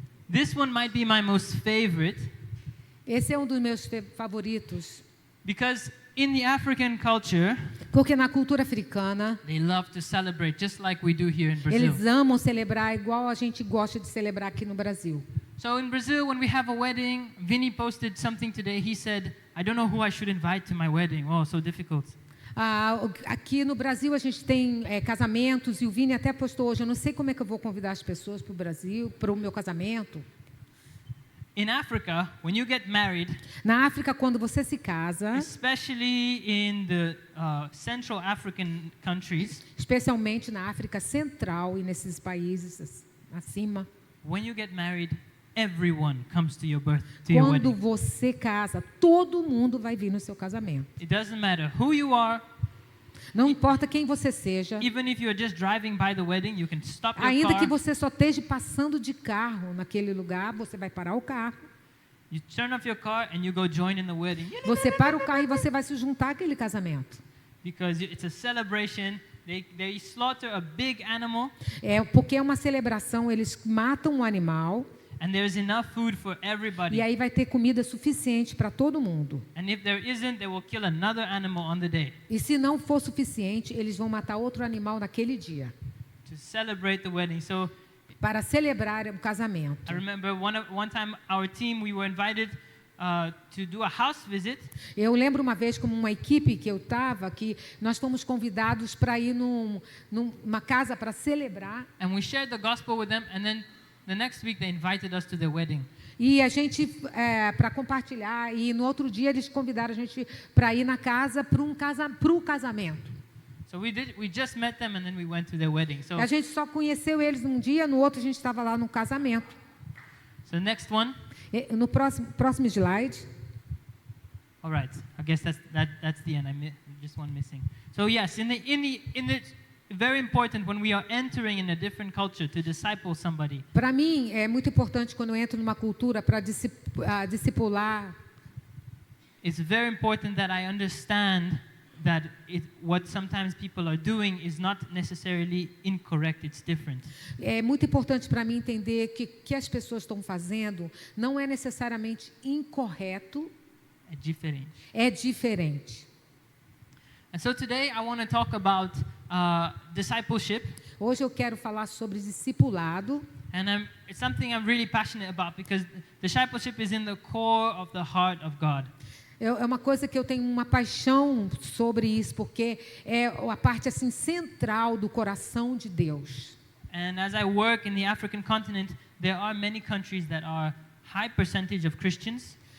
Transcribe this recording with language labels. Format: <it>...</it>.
<en>This one might be my most favorite</en> <pt>Esse é um dos meus favoritos,</pt> <en>because in the African culture,</en> <pt>porque na cultura africana,</pt> <en>they love to celebrate just like we do here in Brazil.</en> <pt>eles amam celebrar igual a gente gosta de celebrar aqui no Brasil.</pt> <en>So in Brazil, when we have a wedding, Vinny posted something today. He said, I don't know who I should invite to my wedding. Oh, so difficult.</en> <pt>Aqui no Brasil a gente tem casamentos e o Vini até postou hoje, eu não sei como é que eu vou convidar as pessoas para o Brasil, para o meu casamento.</pt> <en>In Africa, when you get married,</en> <pt>Na África, quando você se casa,</pt> <en>especially in the Central African countries,</en> <pt>especialmente na África Central e nesses países acima,</pt> <en>when you get married, everyone comes to your</en> <pt>quando</pt> <en>wedding.</en> <pt>você casa, todo mundo vai vir no seu casamento.</pt> <en>It doesn't matter who you are.</en> <pt>Não importa quem você seja,</pt> <en>Even if you're just driving by the wedding, you can stop your</en> <pt>ainda que</pt> <en>car.</en> <pt>você só esteja passando de carro naquele lugar, você vai parar o carro.</pt> <en>You turn off your car and you go join in the wedding.</en> <pt>Você para o carro e você vai se juntar àquele casamento.</pt> <en>Because it's a celebration. They slaughter a big animal,</en> <pt>Porque é uma celebração, eles matam um animal</pt> <en>and there's enough food for everybody.</en> <pt>e aí vai ter comida suficiente para todo mundo.</pt> <en>And if there isn't, they will kill another animal on the day</en> <pt>E se não for suficiente, eles vão matar outro animal naquele dia,</pt> <en>to celebrate the wedding. So</en> <pt>para celebrar o casamento.</pt> <en>I remember one time our team, we were invited to do a house visit.</en> <pt>Eu lembro uma vez, como uma equipe que eu estava, que nós fomos convidados para ir numa casa para celebrar.</pt> <en>And we shared the gospel with them, and then the next week they invited us to their wedding.</en> <pt>E a gente, para compartilhar, e no outro dia eles convidaram a gente para ir na casa para o casamento.</pt> <en>So we just met them and then we went to their wedding. So</en> <pt>A gente só conheceu eles num dia, no outro a gente estava lá no casamento.</pt> <en>next one.</en> <pt>No próximo slide.</pt> <en>All right. I guess that's the end. Just one missing. So yes, in the very important when we are entering in a different culture to disciple somebody.</en> <pt>Para mim, é muito importante quando eu entro numa cultura para discipular.</pt> <en>It's very important that I understand that what sometimes people are doing is not necessarily incorrect, it's different.</en> <pt>É muito importante para mim entender que as pessoas estão fazendo não é necessariamente incorreto, É diferente. é diferente.</pt> <en>And so today I want to talk about discipleship.</en> <pt>Hoje eu quero falar sobre discipulado.</pt> <en>And it's something I'm really passionate about because discipleship is in the core of the heart of God.</en> <pt>É uma coisa que eu tenho uma paixão sobre isso, porque é a parte assim central do coração de Deus.</pt> <en>And as I work in the African continent, there are many countries that are high percentage of Christians.</en>